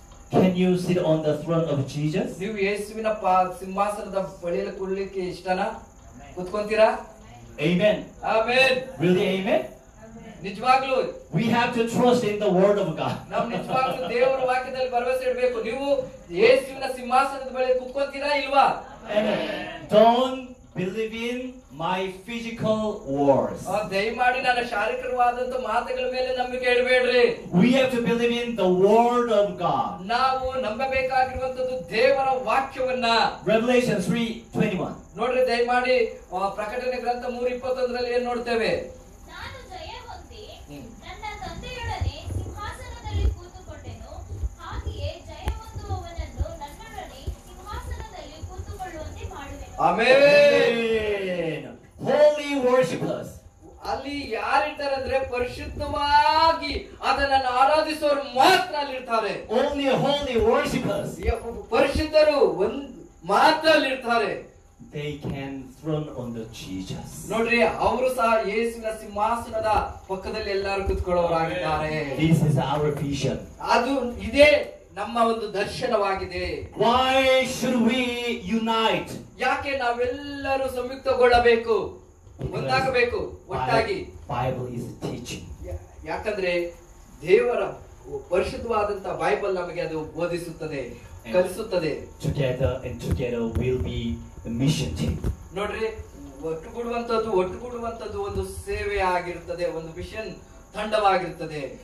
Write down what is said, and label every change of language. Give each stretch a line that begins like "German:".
English: Can you sit on the throne of Jesus?
Kannada: ನೀವು ಯೇಸುವಿನ ಸಿಂಹಾಸನದ ಬಳಿಯಲ್ಲಿ ಕೂರ್ಲಿಕ್ಕೆ ಇಷ್ಟನಾ? ಕೂತ್ಕೊಂತೀರಾ?
English: Amen.
Kannada: ಆಮೆನ್.
English: Really, amen?
Kannada: ನಿಜವಾಗ್ಲೂ
English: We have to trust in the word of God.
Kannada: ನಾವು ನಿಜವಾಗ್ಲೂ ದೇವರ ವಾಕ್ಯದಲ್ಲಿ ಭರವಸೆ ಇಡಬೇಕು. ನೀವು ಯೇಸುವಿನ ಸಿಂಹಾಸನದ ಬಳಿ ಕೂತ್ಕೊಂತೀರಾ ಇಲ್ವಾ?
English: Amen. Don't believe in my physical words.
Kannada: ದಯಮಾಡಿ ನನ್ನ ಶಾರೀರಿಕವಾದಂತ ಮಾತುಗಳ ಮೇಲೆ ನಂಬಿಕೆ ಇಡಬೇಡ್ರಿ.
English: We have to believe in the word of God.
Kannada: ನಾವು ನಂಬಬೇಕಾಗಿರುವಂತದ್ದು ದೇವರ ವಾಕ್ಯವನ್ನ.
English: Revelation 3:21.
Kannada: ನೋಡ್ರಿ ದಯಮಾಡಿ ಪ್ರಕಟಣೆ ಗ್ರಂಥ 3:21 ಏನ್ ನೋಡ್ತೇವೆ? ನಾನು ಜಯ ಹೊಂದಿ ನನ್ನ ತಂದೆಯೊಡನೆ ಸಿಂಹಾಸನದಲ್ಲಿ ಕೂತುಕೊಂಡೆನು, ಹಾಗೆಯೇ ಜಯ ಹೊಂದುವವನನ್ನು ನನ್ನೊಡನೆ ಸಿಂಹಾಸನದಲ್ಲಿ ಕೂತುಕೊಳ್ಳುವಂತೆ ಮಾಡುವೆನು.
English: Amen. Holy worshipers.
Kannada: ಅಲ್ಲಿ ಯಾರಿರ್ತಾರೆ ಅಂದ್ರೆ ಪರಿಶುದ್ಧವಾಗಿ ಅದನ್ನು ಆರಾಧಿಸುವವರು ಮಾತ್ರ ಅಲ್ಲಿರ್ತಾರೆ.
English: Only holy worshipers.
Kannada: ಪರಿಶುದ್ಧರು ಮಾತ್ರ ಅಲ್ಲಿರ್ತಾರೆ.
English: They can throne on the Jesus.
Kannada: ನೋಡ್ರಿ ಅವರು ಸಹ ಯೇಸುವಿನ ಸಿಂಹಾಸನದ ಪಕ್ಕದಲ್ಲಿ ಎಲ್ಲರೂ ಕೂತ್ಕೊಳ್ಳೋರಾಗಿದ್ದಾರೆ.
English: This is our vision.
Kannada: ಅದು ಇದೇ ನಮ್ಮ ಒಂದು ದರ್ಶನವಾಗಿದೆ.
English: Why should we unite?
Kannada: ಯಾಕೆ ನಾವೆಲ್ಲರೂ ಸಂಯುಕ್ತಗೊಳ್ಳಬೇಕು, ಒಂದಾಗಬೇಕು, ಒಟ್ಟಾಗಿ?
English: Bible is teaching.
Kannada: ಯಾಕಂದ್ರೆ ದೇವರ ಪರಿಶುದ್ಧವಾದಂತ ಬೈಬಲ್ ನಮಗೆ ಅದು ಬೋಧಿಸುತ್ತದೆ, ಕಲಿಸುತ್ತದೆ.
English: Together will be the mission team.
Kannada: ನೋಡ್ರಿ ಒಟ್ಟುಗೂಡುವಂತದ್ದು ಒಂದು ಸೇವೆ ಆಗಿರ್ತದೆ, ಒಂದು ಮಿಷನ್ ತಂಡವಾಗಿರ್ತದೆ.